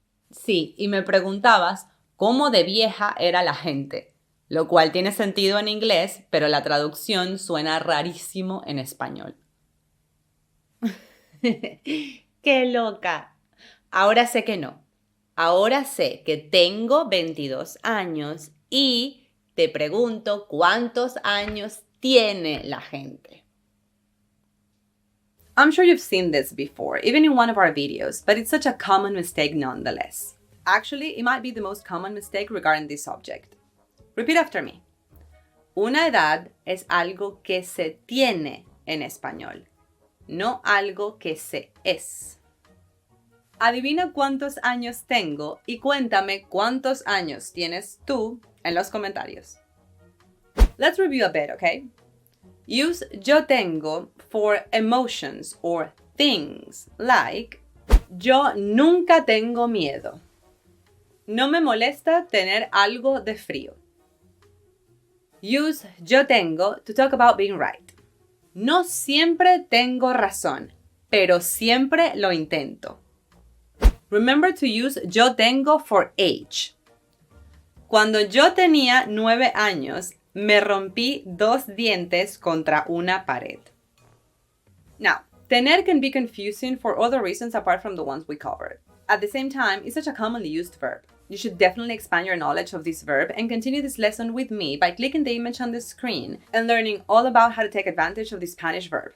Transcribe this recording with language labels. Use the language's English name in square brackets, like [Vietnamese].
[Spanish] Sí, y me preguntabas cómo de vieja era la gente, lo cual tiene sentido en inglés, pero la traducción suena rarísimo en español. ¡Qué loca! Ahora sé que no. Ahora sé que tengo 22 años y te pregunto cuántos años tiene la gente. [English] I'm sure you've seen this before, even in one of our videos, but it's such a common mistake nonetheless. Actually, it might be the most common mistake regarding this subject. Repeat after me. [Spanish] Una edad es algo que se tiene en español, no algo que se es. Adivina cuántos años tengo y cuéntame cuántos años tienes tú en los comentarios. [English] Let's review a bit, okay? Use yo tengo for emotions or things like [Spanish] yo nunca tengo miedo. No me molesta tener algo de frío. [English] Use yo tengo to talk about being right. [Spanish] No siempre tengo razón, pero siempre lo intento. [English] Remember to use yo tengo for age. [Spanish] Cuando yo tenía 9 años, me rompí 2 dientes contra una pared. [English] Now, tener can be confusing for other reasons apart from the ones we covered. At the same time, it's such a commonly used verb. You should definitely expand your knowledge of this verb and continue this lesson with me by clicking the image on the screen and learning all about how to take advantage of this Spanish verb.